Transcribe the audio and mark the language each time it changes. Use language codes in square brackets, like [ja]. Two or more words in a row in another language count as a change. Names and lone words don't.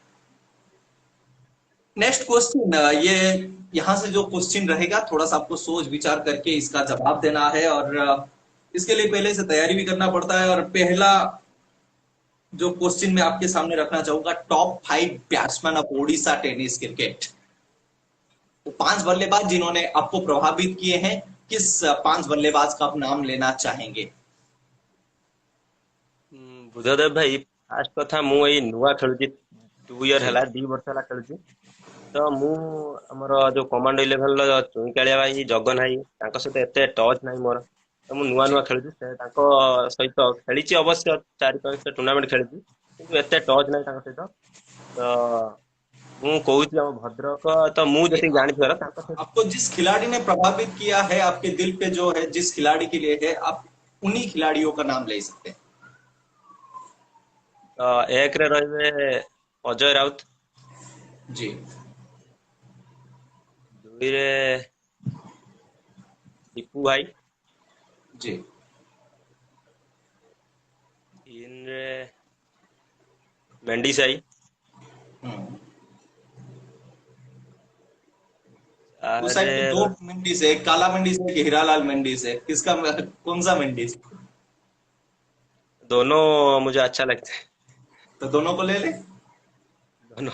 [en] next question, [hi] ये यहां से जो क्वेश्चन रहेगा थोड़ा सा आपको सोच विचार करके इसका जवाब देना है, और इसके लिए पहले से तैयारी भी करना पड़ता है। और पहला जो क्वेश्चन मैं आपके सामने रखना चाहूंगा, [en] top 5 batsman of Odisha tennis cricket. [hi] वो 5 बल्लेबाज जिन्होंने आपको प्रभावित किए हैं, किस 5 बल्लेबाज का आप नाम लेना चाहेंगे? [or] ବୁଧଦେବ ଭାଇ, ଫାଷ୍ଟ କଥା, ମୁଁ ଏଇ ନୂଆ ଖେଳୁଛି, 2 ଇୟର [hi] जी। [or] ହେଲା, 2 ବର୍ଷ ହେଲା ଖେଳୁଛି। ତ ମୁଁ ଆମର ଯୋଉ କମାଣ୍ଡ 11ର ଚୁଇଁକାଳିଆ ଭାଇ, ଜଗନ ଭାଇ, ତାଙ୍କ ସହିତ ଏତେ ଟଚ୍ ନାହିଁ ମୋର। ତ ମୁଁ ନୂଆ [hi] जी। [or] ନୂଆ ଖେଳୁଛି, ତାଙ୍କ ସହିତ ଖେଳିଛି ଅବଶ୍ୟ 4-5ଟା ଟୁର୍ଣ୍ଣାମେଣ୍ଟ ଖେଳିଛି, କିନ୍ତୁ ଏତେ ଟଚ୍ ନାହିଁ ତାଙ୍କ ସହିତ। ତ ମୁଁ କହୁଛି ଆମ ଭଦ୍ରକ, ତ ମୁଁ [hi] ये [or] ଯେତିକି ଜାଣିଥିବାର ତାଙ୍କ ସହିତ [hi] आपको जिस खिलाड़ी ने प्रभावित किया है आपके दिल पे जो है, जिस खिलाड़ी के लिए है, आप उन्हीं खिलाड़ियों का नाम ले सकते हैं। [or] ତ ଏକରେ ରହିବେ ଅଜୟ ରାଉତ, [hi] जी। [or] ଦୁଇରେ ଦୀପୁ ଭାଇ, [hi] जी। [or] ତିନିରେ ମେଣ୍ଡି ସାହି, [hi] हम्म। उस साइड [or] ଚାରିରେ [hi] पे दो मेंडिस है, एक काला मेंडिस है, एक हीरालाल मेंडिस है, किसका कौन सा मेंडिस? दोनों मुझे अच्छा लगता है, तो दोनों को ले ले। दोनों।